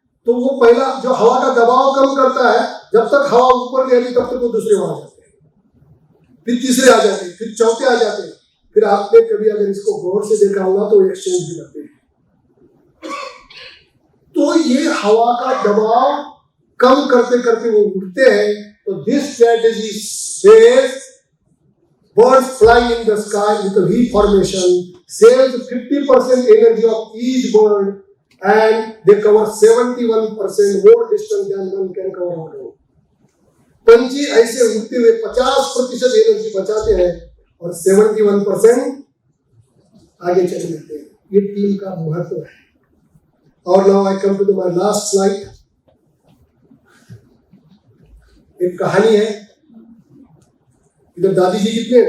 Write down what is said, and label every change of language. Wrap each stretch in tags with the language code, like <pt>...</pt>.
<hi>तो वो पहला जो हवा का दबाव कम करता है, जब तक हवा ऊपर नहीं आती तब तक वो दूसरे वहां जाते हैं, फिर तीसरे आ जाते हैं, फिर चौथे आ जाते हैं, फिर आपने कभी अगर इसको गौर से देखा होगा तो एक्सचेंज भी करते हैं। तो ये हवा का दबाव कम करते करते वो उड़ते हैं।</hi> <en>तो this strategy says birds flying in the sky with a V formation saves 50% energy of each bird and they cover 71% more distance than one can cover on road.</en> <hi>पंछी ऐसे उड़ते हुए 50% एनर्जी बचाते हैं और 71% आगे चले जाते हैं। ये टीम का महत्व है। और</hi> <en>Now I come to my last slide.</en> <hi>एक कहानी है। इधर दादी जी कितने हैं?</hi>